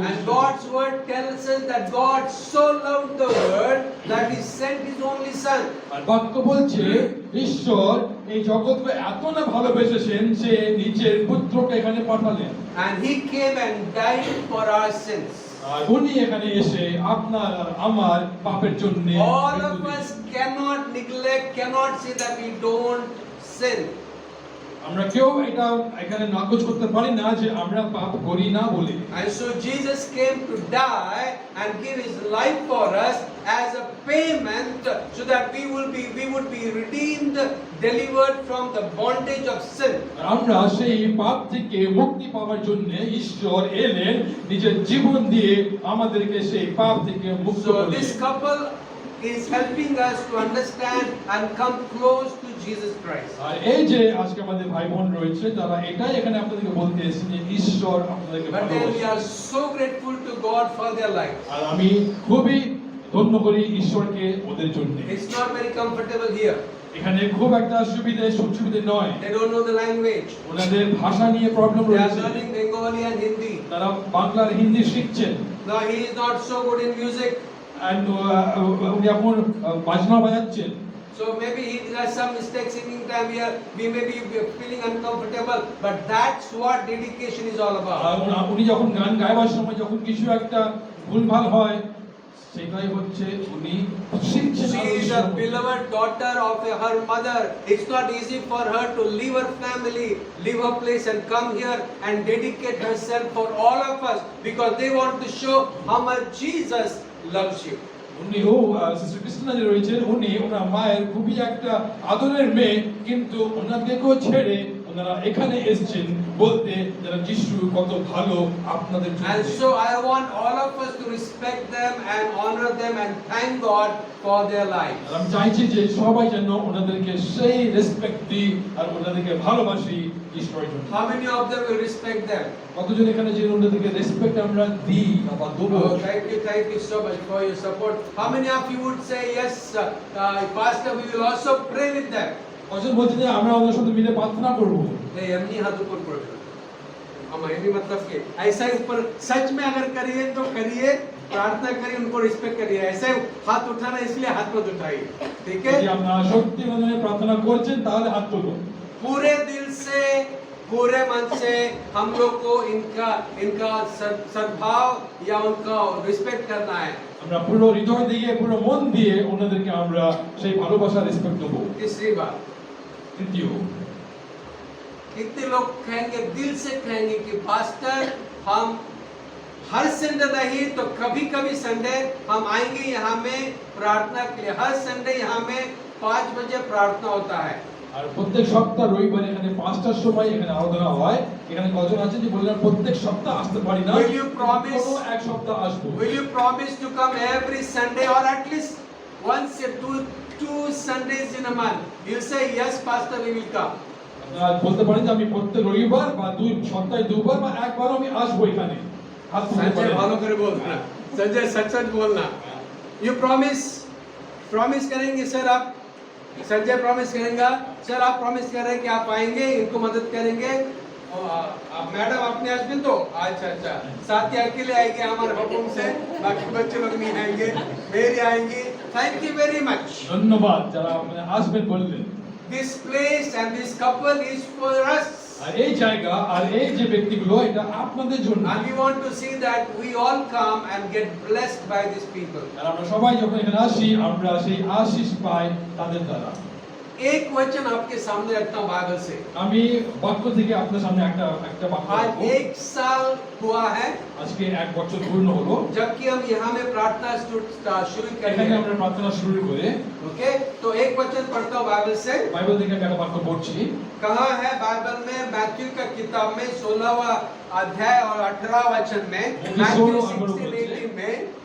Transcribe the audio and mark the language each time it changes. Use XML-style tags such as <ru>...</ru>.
<en>And God's word tells us that God so loved the world that he sent his only son.</en> <bn>আর বাক্য বলছে ঈশ্বর এই জগৎকে এত না ভালোবেসেছেন যে নিজের পুত্রকে এখানে পাঠালেন।</bn> <en>And he came and died for our sins.</en> <bn>আর উনি এখানে এসে আপনার আর আমার পাপের জন্য</bn> <en>All of us cannot neglect, cannot say that we don't sin.</en> <bn>আমরা কেউ এটা এখানে নাকচ করতে পারি না যে আমরা পাপ করি না বলে।</bn> <en>And so Jesus came to die and give his life for us as a payment so that we would be redeemed, delivered from the bondage of sin.</en> <bn>আমরা সেই পাপ থেকে মুক্তি পাওয়ার জন্য ঈশ্বর এলেন নিজের জীবন দিয়ে আমাদেরকে সেই পাপ থেকে মুক্ত</bn> <en>So</en> <bn>করলেন।</bn> <en>this couple is helping us to understand and come close to Jesus Christ.</en> <bn>আর এই যে আজকে আমাদের ভাই বোন রয়েছে তারা এটাই এখানে আপনাদেরকে বলতে এসেছেন যে ঈশ্বর আপনাদেরকে</bn> <en>But then we</en> <bn>ভালোবাসেন।</bn> <en>are so grateful to God for their life.</en> <bn>আর আমি খুবই ধন্য করি ঈশ্বরকে ওদের জন্য।</bn> <en>It's not very comfortable here.</en> <bn>এখানে খুব একটা সুবিধে নয়।</bn> <en>They don't know the language.</en> <bn>ওনাদের ভাষা নিয়ে প্রবলেম</bn> <en>They are</en> <bn>রয়েছে।</bn> <en>learning Bengali and Hindi.</en> <bn>তারা বাংলা আর হিন্দি শিখছেন।</bn> <en>No, he is not so good in music.</en> <bn>And উনি এখন বাজনা বাজাচ্ছেন।</bn> <en>So maybe he has some mistakes singing time here. We may be feeling uncomfortable, but that's what dedication is all</en> <bn>আর</bn> <en>about.</en> <bn>উনি যখন গান গাইবার সময় যখন কিছু একটা ভুলভাল হয় সেটাই হচ্ছে উনি শিখছেন।</bn> <en>She is a beloved daughter of her mother. It's not easy for her to leave her family, leave her place and come here and dedicate herself for all of us because they want to show how much Jesus loves you.</en> <bn>উনিও sister Christina যে রয়েছে উনি ওনার মায়ের খুবই একটা আদরের মেয়ে, কিন্তু ওনাদেরকেও ছেড়ে ওনারা এখানে এসেছেন বলতে যারা যিশু কত ভালো আপনাদের জন্য।</bn> <en>And so I want all of us to respect them and honor them and thank God for their lives.</en> <bn>আর আমি চাইছি যে সবাই যেন ওনাদেরকে সেই রেসপেক্ট দিই আর ওনাদেরকে ভালোবাসি ঈশ্বরের জন্য।</bn> <en>How many of them will respect them?</en> <bn>কতজন এখানে যে ওনাদেরকে রেসপেক্ট আমরা দিই বা দেব?</bn> <en>Oh, thank you so much for your support. How many of you would say yes, Pastor? We will also pray with them.</en> <bn>কজন বলছেন যে আমরা ওদের সাথে মিলে প্রার্থনা করব?</bn> <hi>नहीं हमनी हाथ ऊपर करो। हम ये नहीं मतलब कि ऐसा ही ऊपर सच में अगर करिए तो करिए, प्रार्थना करिए, उनको रिस्पेक्ट करिए। ऐसे हाथ उठाना इसलिए हाथ मत उठाइए, ठीक है?</hi> <bn>যদি আপনারা সত্যি মনে প্রার্থনা করছেন তাহলে হাত তুলুন।</bn> <hi>पूरे दिल से, पूरे मन से हम लोग को इनका सद्भाव या उनका रिस्पेक्ट करना है।</hi> <bn>আমরা পুরো হৃদয় দিয়ে পুরো মন দিয়ে ওনাদেরকে আমরা সেই ভালোবাসা রেসপেক্ট দেব।</bn> <hi>तीसरी बात,</hi> <bn>তৃতীয়,</bn> <hi>कितने लोग कहेंगे, दिल से कहेंगे कि पास्टर हम हर संडे नहीं तो कभी कभी संडे हम आएंगे यहाँ में प्रार्थना के लिए। हर संडे यहाँ में 5 बजे प्रार्थना होता है।</hi> <bn>আর প্রত্যেক সপ্তাহ রবিবার এখানে 5টার সময় এখানে আরাধনা হয়। এখানে কজন আছে যে বললেন প্রত্যেক সপ্তাহ আসতে পারি না?</bn> <en>Will you promise?</en> <bn>কোনো এক সপ্তাহ আসবো।</bn> <en>Will you promise to come every Sunday or at least once or two Sundays in a month? You say yes, Pastor, we will come.</en> <bn>আপনারা বলতে পারেন যে আমি প্রত্যেক রবিবার বা সপ্তাহে দুবার বা একবার আমি আসবো এখানে। হাত তুলতে</bn> <hi>संजय</hi> <bn>পারেন। भालो करे बोलना,</bn> <hi>संजय सच बोलना।</hi> <en>You promise</en> <hi>करेंगे सर आप? संजय प्रॉमिस करेंगे सर, आप प्रॉमिस कर रहे हैं कि आप आएंगे, इनको मदद करेंगे। मैडम अपने हस्बैंड तो अच्छा साथी अकेले आएंगे हमारे हुक्म से, बाकी बच्चे लोग नहीं आएंगे, मेरी आएंगी।</hi> <en>Thank you very much.</en> <bn>ধন্যবাদ যারা আপনারা আসবেন বললেন।</bn> <en>This place and this couple is for us.</en> <bn>আর এই জায়গা আর এই যে ব্যক্তিগুলো এটা আপনাদের জন্য।</bn> <en>And we want to see that we all come and get blessed by these people.</en> <bn>আর আমরা সবাই যখন এখানে আসি আমরা সেই আশীষ পাই তাদের দ্বারা।</bn> <hi>एक वचन आपके सामने रखता हूँ बाइबल से।</hi> <bn>আমি বাক্য থেকে আপনাদের সামনে একটা বাক্য</bn> <hi>आज</hi> <bn>রাখবো।</bn> <hi>1 साल हुआ है</hi> <bn>আজকে 1 বছর পূর্ণ হলো</bn> <hi>जबकि हम यहाँ में प्रार्थना शुरू कर</hi> <bn>এখানে</bn> <hi>रहे</hi> <bn>আমরা প্রার্থনা শুরু করে।</bn> <hi>ओके, तो एक वचन पढ़ता हूँ बाइबल से।</hi> <bn>বাইবেল থেকে আমি একটা বাক্য পড়ছি।</bn> <hi>कहाँ है बाइबल में? मैथ्यू का किताब में 16वां अध्याय और 18वां वचन में, मैथ्यू 16:18 में</hi>